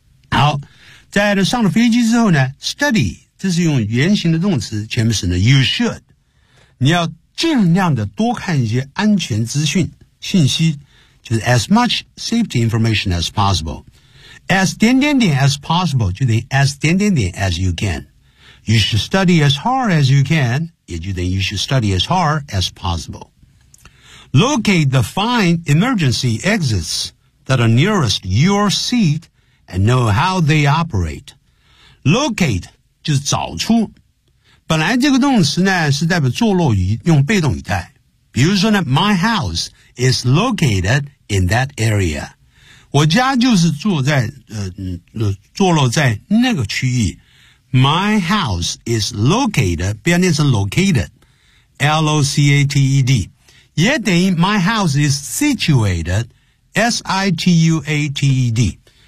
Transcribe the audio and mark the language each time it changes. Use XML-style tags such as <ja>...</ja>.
<zh>好在上了飞机之后呢 study 这是用原形的动词前面是呢</zh> <en>you should</en> <zh>你要尽量的多看一些安全资讯信息就是</zh> <en>as much safety information as possible.</en> <zh>As 点点点 as possible, 就等于 as 点点点</zh> <en>as you can. You should study as hard as you can.</en> <zh>也就等于</zh> <en>you should study as hard as possible. Locate the fine emergency exits that are nearest your seat and know how they operate.</en> <zh>Locate 就是找出。本来这个动词呢是代表坐落于用被动语态。比如说呢</zh> <en>,my house is located in that area.</en> <zh>我家就是坐在坐落在那个区域。</zh> <en>My house is located,</en> <zh>不要念成</zh> <en>located, L-O-C-A-T-E-D.</en> <zh>也等于</zh> <en>my house is situated, S-I-T-U-A-T-E-D.</en>